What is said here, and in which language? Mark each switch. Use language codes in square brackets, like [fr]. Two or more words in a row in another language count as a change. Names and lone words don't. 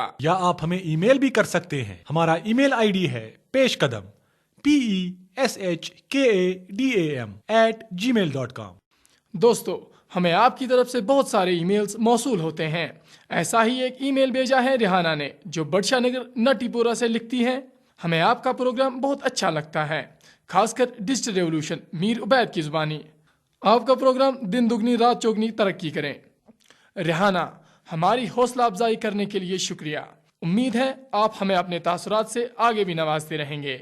[ur] یا آپ ہمیں ای میل بھی کر سکتے ہیں. ہمارا [en] email ID [ur] ہے پیش قدم PESHKADAM@gmail.com. دوستو, ہمیں آپ کی طرف سے بہت سارے ای میلز موصول ہوتے ہیں. ایسا ہی ایک ای میل بھیجا ہے ریحانہ نے, جو بڑشاہ نگر نٹی پورہ سے لکھتی ہیں. ہمیں آپ کا پروگرام بہت اچھا لگتا ہے, خاص کر [en] digital revolution [ur] میر عبید کی زبانی. آپ کا پروگرام دن دگنی رات چوگنی ترقی کریں. ریحانہ, ہماری حوصلہ افزائی کرنے کے لیے شکریہ. امید ہے آپ ہمیں اپنے تاثرات سے آگے بھی نوازتے رہیں گے.